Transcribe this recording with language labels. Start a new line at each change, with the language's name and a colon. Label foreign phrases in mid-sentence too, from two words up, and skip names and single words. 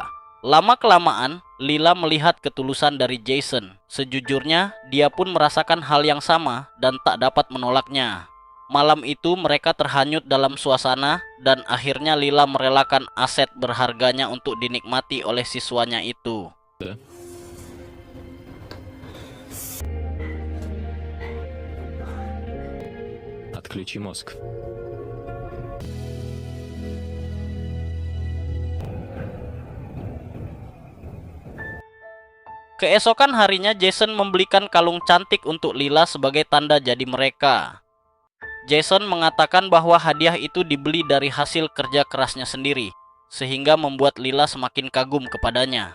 Indonesian: Lama-kelamaan, Lila melihat ketulusan dari Jason. Sejujurnya, dia pun merasakan hal yang sama dan tak dapat menolaknya. Malam itu mereka terhanyut dalam suasana dan akhirnya Lila merelakan aset berharganya untuk dinikmati oleh siswanya itu.
Russian: Да? Отключи мозг.
Indonesian: Keesokan harinya Jason membelikan kalung cantik untuk Lila sebagai tanda jadi mereka. Jason mengatakan bahwa hadiah itu dibeli dari hasil kerja kerasnya sendiri, sehingga membuat Lila semakin kagum kepadanya.